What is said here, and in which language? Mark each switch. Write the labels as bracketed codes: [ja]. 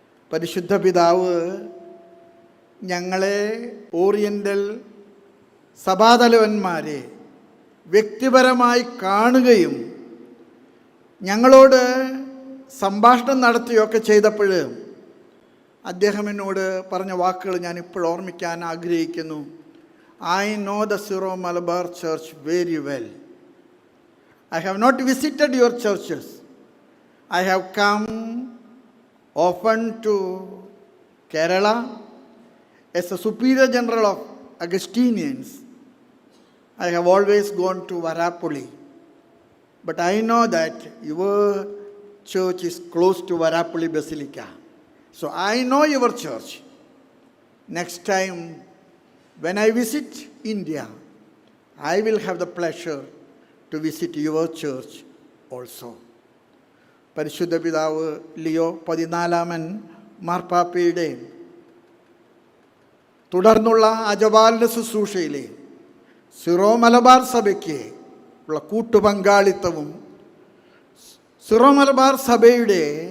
[ml] പരിശുദ്ധ പിതാവ് ഞങ്ങളെ ഓറിയൻ്റൽ സഭാതലവന്മാരെ വ്യക്തിപരമായി കാണുകയും ഞങ്ങളോട് സംഭാഷണം നടത്തുകയൊക്കെ ചെയ്തപ്പോൾ അദ്ദേഹം എന്നോട് പറഞ്ഞ വാക്കുകൾ ഞാൻ ഇപ്പോൾ ഓർമ്മിക്കാൻ ആഗ്രഹിക്കുന്നു. [en] I know the Syro Malabar Church very well. I have not visited your churches. I have come often to Kerala as a superior general of Augustinians. I have always gone to Varapulli. But I know that your church is close to Varapulli Basilica. So I know your church. Next time, when I visit India, I will have the pleasure to visit your church also. [ml] പരിശുദ്ധ പിതാവ് Leo 14 മാർപ്പാപ്പയുടെ തുടർന്നുള്ള അജപാലന ശുശ്രൂഷയിലെ Syro Malabar സഭയ്ക്ക് ഉള്ള കൂട്ടുപങ്കാളിത്തവും Syro Malabar സഭയുടെ